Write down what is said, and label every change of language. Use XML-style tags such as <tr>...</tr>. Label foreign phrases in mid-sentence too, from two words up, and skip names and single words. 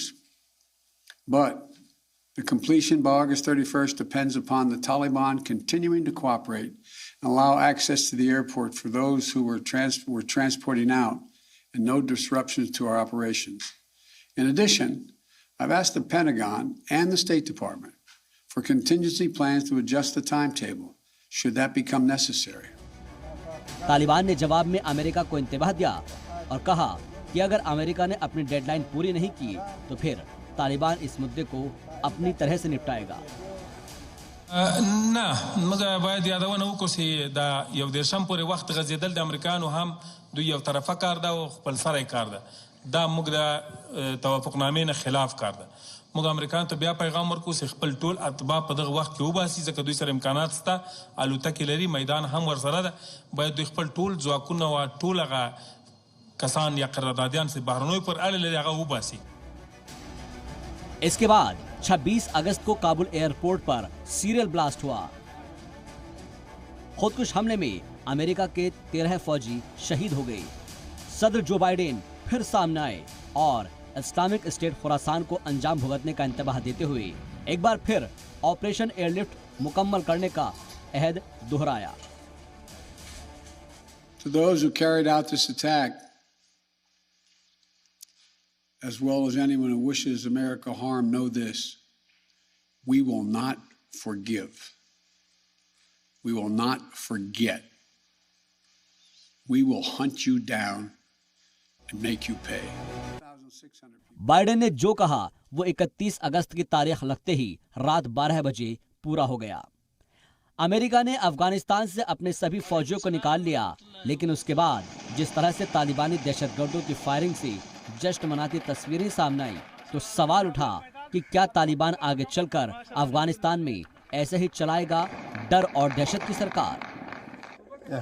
<en>But the completion by August 31st depends upon the Taliban continuing to cooperate and allow access to the airport for those who were transporting out, and no disruptions to our operations. In addition, I've asked the Pentagon and the State Department for contingency plans to adjust the timetable should that become necessary.</en> <ur>طالبان نے جواب میں امریکہ کو انتباہ دیا اور کہا کہ اگر امریکہ نے اپنی ڈیڈلائن پوری نہیں کی تو پھر طالبان اس مدعے کو اپنی طرح سے نمٹائے گا.</ur> <ps>نه موږ باید یادونه وکړو چې دا یو دیرشم پورې وخت غځېدل د امریکانو هم دوی یو طرفه کار ده او خپل سره کار ده، دا موږ د توافقنامې نه خلاف کار ده. موږ امریکایانو ته بیا پیغام ورکوو چې خپل ټول اتباع په دغه وخت کې وباسي، ځکه دوی سره امکانات شته، الوتکې لري، میدان هم ورسره ده. باید دوی خپل ټول ځواکونه او ټول هغه کسان یا قراردادیان چې بهرنیو پر اړه لري هغه وباسي.</ps> <ur>اس کے بعد 26 اگست کو کابل ایئرپورٹ پر</ur> <en>serial blast</en> <ur>हुआ। خودکش حملے میں امریکہ کے 13 فوجی شہید ہو گئے. صدر جو بائیڈن پھر سامنے آئے اور اسلامک اسٹیٹ خراسان کو انجام بھگتنے کا انتباہ دیتے ہوئے ایک بار پھر</ur> <en>operation airlift</en> <ur>مکمل کرنے کا عہد دہرایا.</ur> <en>To those who carried out this attack, as well as anyone who wishes America harm, know this: we will not forgive. We will not forget. We will hunt you down and make you pay.</en> <ur>بائیڈن نے جو کہا وہ 31 اگست کی تاریخ لگتے ہی رات 12 بجے پورا ہو گیا. امریکہ نے افغانستان سے اپنے سبھی فوجیوں کو نکال لیا، لیکن اس کے بعد جس طرح سے طالبانی دہشت گردوں کی فائرنگ سے جشن مناتی تصویریں سامنے آئی تو سوال اٹھا کہ کیا طالبان آگے چل کر افغانستان میں ایسے ہی چلائے گا ڈر اور دہشت کی سرکار.</ur>